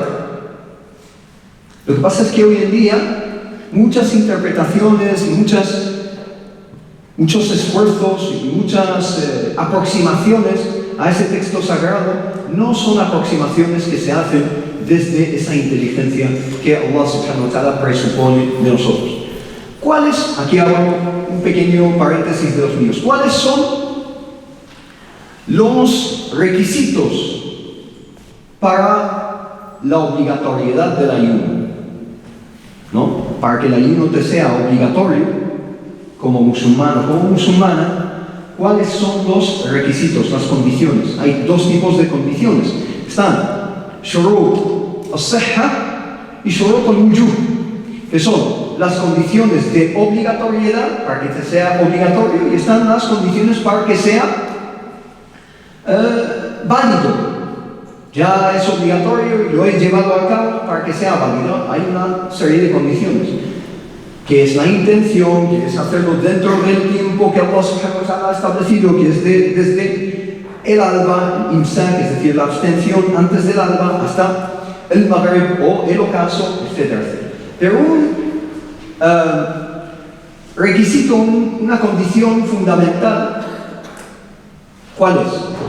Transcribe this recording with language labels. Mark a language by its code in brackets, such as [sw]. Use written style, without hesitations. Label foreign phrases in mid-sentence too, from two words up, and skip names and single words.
[es] Lo que pasa es que hoy en día muchas interpretaciones, muchos esfuerzos y muchas aproximaciones a ese texto sagrado no son aproximaciones que se hacen desde esa inteligencia que Allah [ar] سبحانه وتعالى [es] presupone de nosotros. ¿Cuáles? Aquí hago un pequeño paréntesis de los míos. ¿Cuáles son los requisitos para la obligatoriedad del ayuno? ¿No? Para que el ayuno te sea obligatorio, como musulmán o como musulmana, ¿cuáles son los requisitos, las condiciones? Hay dos tipos de condiciones. [ar] Están شروط الصحة y شروط الوجوب, [es] que son las condiciones de obligatoriedad para que te sea obligatorio, y están las condiciones para que sea válido. Ya es obligatorio y lo he llevado a cabo para que sea válido. Hay una serie de condiciones, que es la intención, que es hacerlo dentro del tiempo que Allah [ar] سبحانه وتعالى [es] ha establecido, que es desde el alba, el imsak, es decir, la abstención antes del alba, hasta el maghrib o el ocaso, etc. Pero un requisito, una condición fundamental, ¿cuál es?